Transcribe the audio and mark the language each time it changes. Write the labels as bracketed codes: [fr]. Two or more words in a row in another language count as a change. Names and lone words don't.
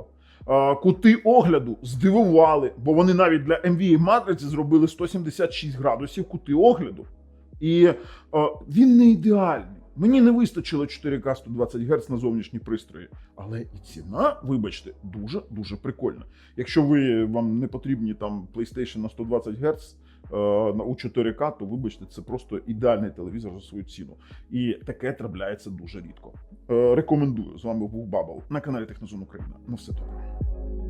[uk] Кути огляду здивували, бо вони навіть для NVIDIA-матриці зробили 176 градусів кути огляду. І він не ідеальний. Мені не вистачило 4К 120 Гц на зовнішні пристрої. Але і ціна, вибачте, дуже-дуже прикольна. Якщо вам не потрібні там PlayStation на 120 Гц у 4К, то вибачте, це просто ідеальний телевізор за свою ціну. І таке трапляється дуже рідко. Рекомендую. З вами був Бабл на каналі Технозон Україна. На все добре.